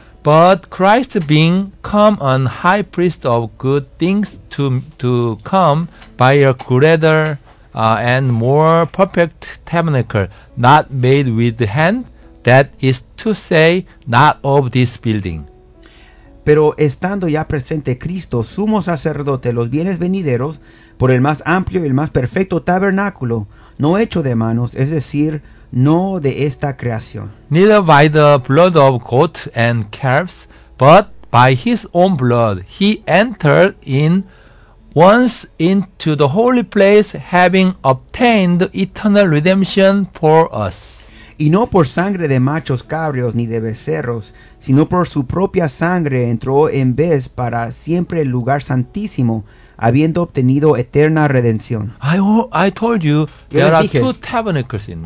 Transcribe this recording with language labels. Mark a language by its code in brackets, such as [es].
[en] But Christ being come on high priest of good things to come by a greater and more perfect tabernacle, not made with hand, that is to say, not of this building. [es] Pero estando ya presente Cristo, sumo sacerdote, los bienes venideros, por el más amplio y el más perfecto tabernáculo, no hecho de manos, es decir, no de esta creación. [en] Neither by the blood of goats and calves, but by his own blood, he entered in once into the holy place, having obtained eternal redemption for us. [es] Y no por sangre de machos cabrios ni de becerros, sino por su propia sangre entró en vez para siempre el lugar santísimo, habiendo obtenido eterna redención. [en] I told you, there are [es] dije, [en] two tabernacles in